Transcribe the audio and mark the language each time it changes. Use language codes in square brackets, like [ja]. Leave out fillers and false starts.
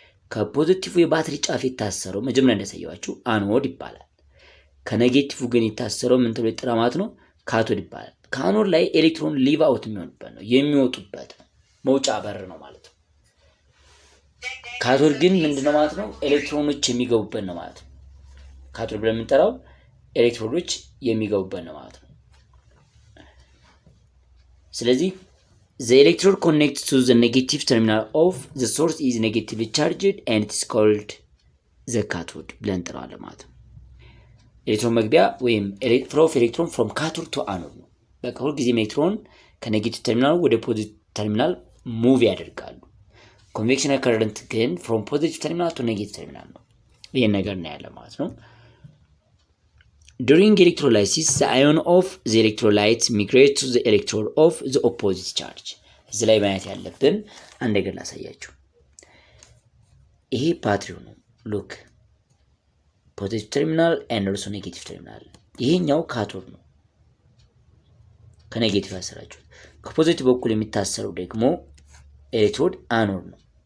[am] ከፖዚቲቭ የባትሪ ጫፍ የታሰረው መጀመሪያ እንዳሳየዋችሁ አኖድ ይባላል። ከኔጌቲቭ ግን የታሰረው ምን ተብሎ ይጠራል ማለት ነው? ካቶድ ይባላል። ከአኖድ ላይ ኤሌክትሮን ሊቭ አውት የሚሆንበት ነው የሚወጡበት መውጫ በር ነው ማለት ነው። ካቶድ ግን ምንድነው ማለት ነው? ኤሌክትሮኖች የሚገቡበት ነው ማለት ነው። ካቶድ ብለን የምንጠራው ኤሌክትሮኖች የሚገቡበት ነው ማለት ነው። ስለዚህ [en] the electrode connects to the negative terminal of the source is negatively charged and it is called the cathode [am] ብለን እንጠራዋለን ማለት ነው። ኤሌክትሮን መግቢያ ወይም [en] flow of electron from cathode to anode [am] ነው። በቃ ሁልጊዜም ኤሌክትሮን ከኔጌቲቭ ተርሚናል ወደ ፖዚቲቭ ተርሚናል ሙቭ ያደርጋሉ። ኮንቬክሽናል ከረንት ግን [en] from positive terminal to negative terminal [am] ነው። ይሄን ነገር እናያለን ማለት ነው። [en] During electrolysis, the ion of the electrolytes migrate to the electrode of the opposite charge. [am] እዚህ ላይ ማየት ያለብን አንድ ነገር ላሳያችሁ። ይሄ ባትሪው ነው። ሉክ ፖዚቲቭ ተርሚናል and also ኔጌቲቭ ተርሚናል። ይሄኛው ካቶድ ነው ከኔጌቲቭ ያሰራችሁ። ከፖዚቲቭ በኩል የሚታሰረው ደግሞ ኤሌክትሮድ አኖድ ነው።